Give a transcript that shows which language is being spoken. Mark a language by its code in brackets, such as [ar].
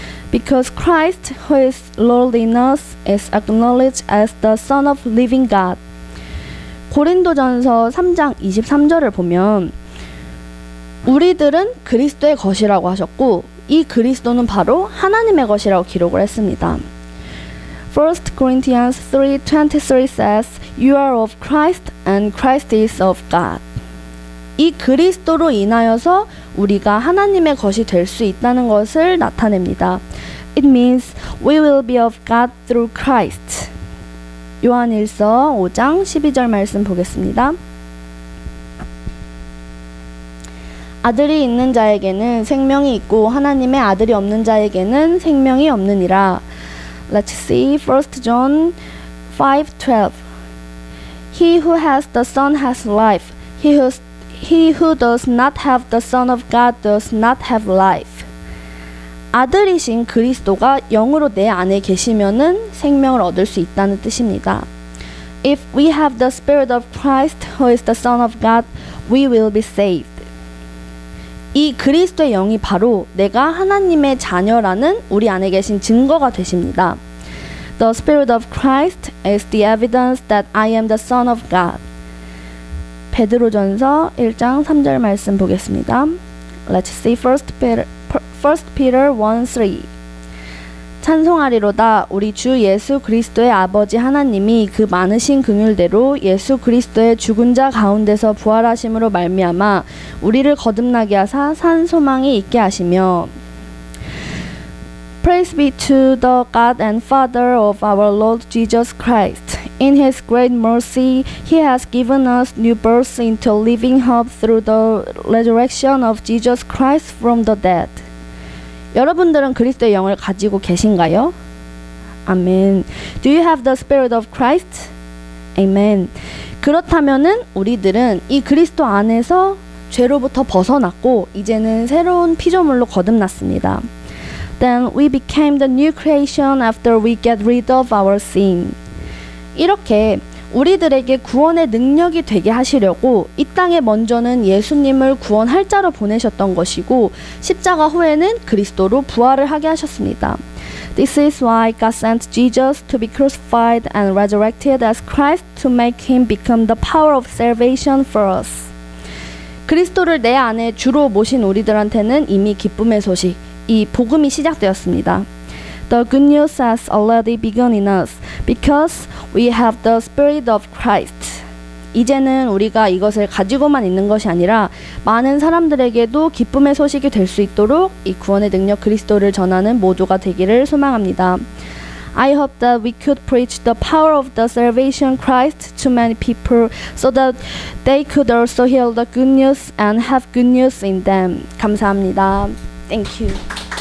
[en] Because Christ, who is Lord in us, is acknowledged as the Son of living God. [ko] 고린도전서 3장 23절을 보면 우리들은 그리스도의 것이라고 하셨고 이 그리스도는 바로 하나님의 것이라고 기록을 했습니다. [en] 1 Corinthians 3:23 says, You are of Christ and Christ is of God. [ko] 이 그리스도로 인하여서 우리가 하나님의 것이 될 수 있다는 것을 나타냅니다. [en] It means we will be of God through Christ. [ko] 요한일서 5장 12절 말씀 보겠습니다. 아들이 있는 자에게는 생명이 있고 하나님의 아들이 없는 자에게는 생명이 없느니라. [en] Let's see 1 John 5:12. He who has the Son has life. He who does not have the Son of God does not have life. [ko] 아들이신 그리스도가 영으로 내 안에 계시면은 생명을 얻을 수 있다는 뜻입니다. [en] If we have the Spirit of Christ, who is the Son of God, we will be saved. [ko] 이 그리스도의 영이 바로 내가 하나님의 자녀라는 우리 안에 계신 증거가 되십니다. [en] The Spirit of Christ is the evidence that I am the Son of God. [ko] 베드로전서 1장 3절 말씀 보겠습니다. [en] Let's see 1 Peter 1:3. [ko] 찬송하리로다 우리 주 예수 그리스도의 아버지 하나님이 그 많으신 긍휼대로 예수 그리스도의 죽은 자 가운데서 부활하심으로 말미암아 우리를 거듭나게 하사 산 소망이 있게 하시며. [en] Praise be to the God and Father of our Lord Jesus Christ. In His great mercy, He has given us new birth into living hope through the resurrection of Jesus Christ from the dead. [ko] 여러분들은 그리스도의 영을 가지고 계신가요? 아멘. [en] Do you have the Spirit of Christ? Amen. [ko] 그렇다면은 우리들은 이 그리스도 안에서 죄로부터 벗어났고 이제는 새로운 피조물로 거듭났습니다. [en] Then we became the new creation after we get rid of our sin. [ko] 이렇게 우리들에게 구원의 능력이 되게 하시려고 이 땅에 먼저는 예수님을 구원할 자로 보내셨던 것이고 십자가 후에는 그리스도로 부활을 하게 하셨습니다. [en] This is why God sent Jesus to be crucified and resurrected as Christ to make Him become the power of salvation for us. [ko] 그리스도를 내 안에 주로 모신 우리들한테는 이미 기쁨의 소식, 이 복음이 시작되었습니다. [en] The good news has already begun in us because we have the Spirit of Christ. [ko] 이제는 우리가 이것을 가지고만 있는 것이 아니라 많은 사람들에게도 기쁨의 소식이 될 수 있도록 이 구원의 능력 그리스도를 전하는 모두가 되기를 소망합니다. [en] I hope that we could preach the power of the salvation Christ to many people so that they could also hear the good news and have good news in them. [ko] 감사합니다. [en] Thank you.